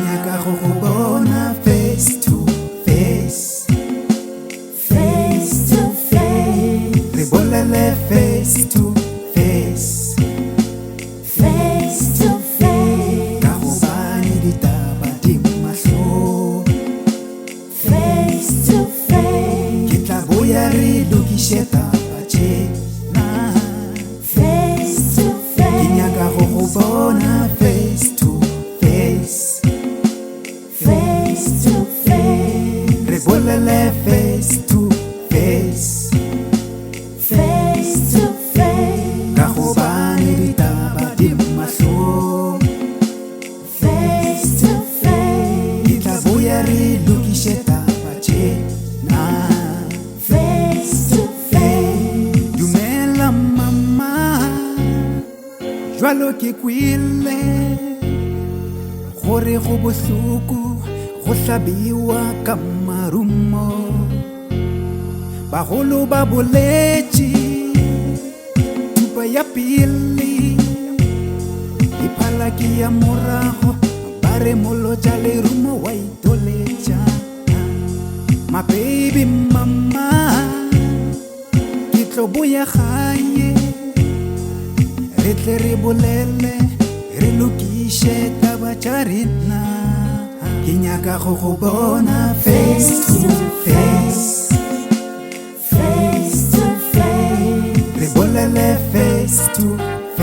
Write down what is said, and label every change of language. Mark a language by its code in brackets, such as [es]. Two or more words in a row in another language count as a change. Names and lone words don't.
[nso] nyaka go go bona [en] face to face, face to face, [nso] re bolele [en] face to face, face to face, [nso] ka go bane ditaba di mahlo, [en] face to face, [nso] ke tla boya re lokishe taba tjena, [en] face to [nso] ke [en] face, [nso] nyaka go go bona [en] face to face, face to face, [nso] re bolele [en] face to face, face to face, [nso] ka go bane ditaba di mahlo, [en] face to face, [nso] ke tla boya re lokishe taba tjena. [en] face to face, [nso] Dumela mama, jwalo ke kwile gore go bohloko go hlabiwa ka marumo, bagolo ba boletše thupa ya pele iphalaki ya morago ba re molotša lerumo wa itoletša. [en] My baby mama, [nso] ke tlo boya gae re tle re bolele re lokiše taba tša rena, ke nyaka go go bona [en] face to face, face to face, [nso] re bolele [en] face to